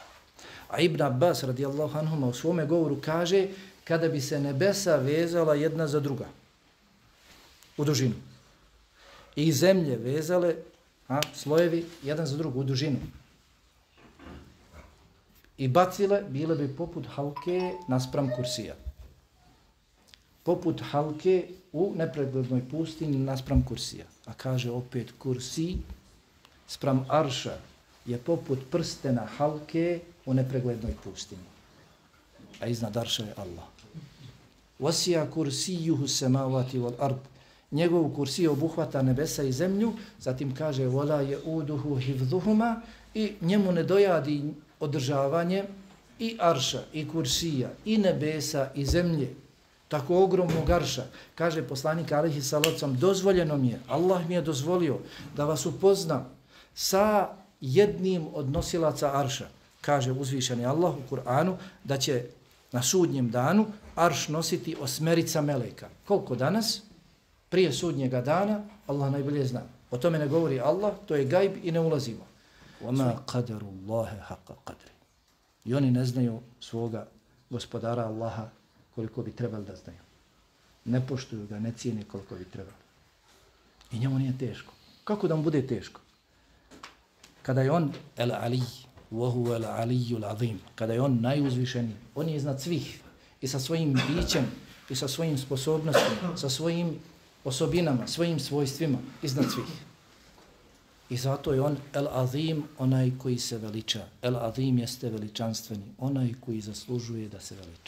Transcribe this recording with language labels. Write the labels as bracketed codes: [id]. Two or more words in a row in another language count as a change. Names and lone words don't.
[bs] A Ibn Abbas [ar] رضي الله عنهما [bs] u svome govoru kaže kada bi se nebesa vezala jedna za druga u dužinu i zemlje vezale slojevi jedan za drugu u dužinu i bacile, bile bi poput halke naspram kursija. Poput halke u nepreglednoj pustinji naspram kursija. A kaže opet kursi spram arša je poput prstena halke u nepreglednoj pustinji. A iznad arša je Allah. [ar] وسع كرسيه السماوات والأرض. [bs] Njegov kursij obuhvata nebesa i zemlju, zatim kaže [ar] ولا يؤوده حفظهما [bs] i njemu ne dojadi održavanje i arša, i kursija, i nebesa, i zemlje. Tako ogromnog arša. Kaže poslanik [ar] عليه الصلاة والسلام, [bs] dozvoljeno mi je, Allah mi je dozvolio da vas upoznam sa jednim od nosilaca arša. Kaže uzvišeni Allah u Kur'anu da će na sudnjem danu arš nositi 8 meleka. Koliko danas? Prije sudnjega dana, Allah najbolje zna. O tome ne govori Allah, to je gajb i ne ulazimo. [ar] وَمَا قَدَرُ اللَّهَ حَقَّ قَدْرِ. [bs] I oni ne znaju svoga gospodara Allaha koliko bi trebali da znaju. Ne poštuju ga, ne cijene koliko bi trebali. I njemu nije teško. Kako da mu bude teško? Kada je on el-Ali, [ar] وَهُوَ الْعَلِيُّ الْعَظِيمُ, [bs] kada je on najuzvišeniji, on je iznad svih i sa svojim bićem i sa svojim sposobnostima, sa svojim osobinama, svojim svojstvima, iznad svih. I zato je on el-Azim, onaj koji se veliča. El-Azim jeste veličanstveni, onaj koji zaslužuje da se veliča.